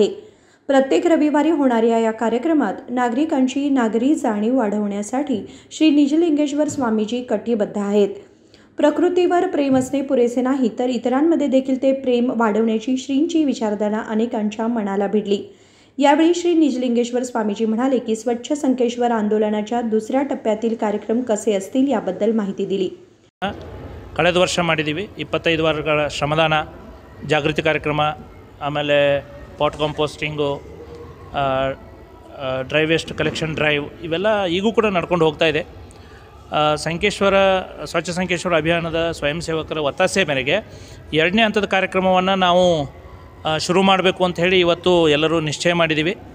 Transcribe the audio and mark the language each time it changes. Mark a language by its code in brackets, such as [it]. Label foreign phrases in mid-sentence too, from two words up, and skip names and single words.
[mr] प्रत्येक रविवारी होणाऱ्या या कार्यक्रमात नागरिकांची नागरी जाणीव वाढवण्यासाठी श्री निजलिंगेश्वर स्वामीजी कटिबद्ध आहेत. प्रकृतीवर प्रेम असणे पुरेसे नाही तर इतरांमध्ये देखील ते प्रेम वाढवण्याची श्रींची विचारधारा अनेकांच्या मनाला भिडली. यावेळी श्री निजलिंगेश्वर स्वामीजी म्हणाले की स्वच्छ संकेश्वर आंदोलनाच्या दुसऱ्या टप्प्यातील कार्यक्रम कसे असतील याबद्दल माहिती दिली. [kn] ಕಳೆದ ವರ್ಷ ಮಾಡಿದ್ದೀವಿ 25 ವಾರಗಳ ಶ್ರಮದಾನ ಜಾಗೃತಿ ಕಾರ್ಯಕ್ರಮ, ಆಮೇಲೆ [en] pot composting, dry waste collection drive, [kn] ಇವೆಲ್ಲ ಈಗೂ ಕೂಡ ನಡ್ಕೊಂಡು ಹೋಗ್ತಾ ಇದೆ. ಸ್ವಚ್ಛ ಸಂಕೇಶ್ವರ ಅಭಿಯಾನದ ಸ್ವಯಂ ಸೇವಕರ ಒತ್ತಾಸೆ ಮೇರೆಗೆ 2ನೇ ಹಂತದ ಕಾರ್ಯಕ್ರಮವನ್ನು ನಾವು ಶುರು ಮಾಡಬೇಕು ಅಂತ ಹೇಳಿ ಇವತ್ತು ಎಲ್ಲರೂ ನಿಶ್ಚಯ ಮಾಡಿದ್ದೀವಿ.